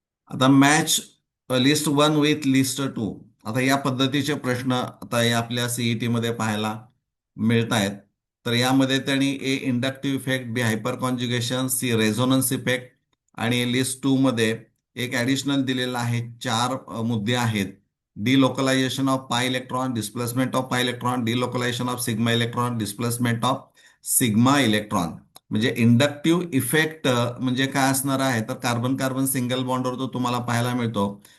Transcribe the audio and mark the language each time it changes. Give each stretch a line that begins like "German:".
Marathi: आता
English: Match list 1 with list 2.
Marathi: आता या पद्धतीचे प्रश्न आता या आपल्या सीईटी मध्ये पाहायला मिळत आहेत. तर यामध्ये त्यांनी इंडक्टिव्ह इफेक्ट, बी हायपर कॉन्ज्युगेशन, सी रेझोनन्स इफेक्ट आणि लिस्ट 2 मध्ये एक ऍडिशनल दिलेला आहे. 4 मुद्दे आहेत.
English: Delocalisation of pi electron, displacement of pi electron, delocalisation of sigma electron, displacement of sigma electron.
Marathi: म्हणजे इंडक्टिव्ह इफेक्ट म्हणजे काय असणार आहे तर कार्बन कार्बन सिंगल बॉन्डवर तो तुम्हाला पाहायला मिळतो.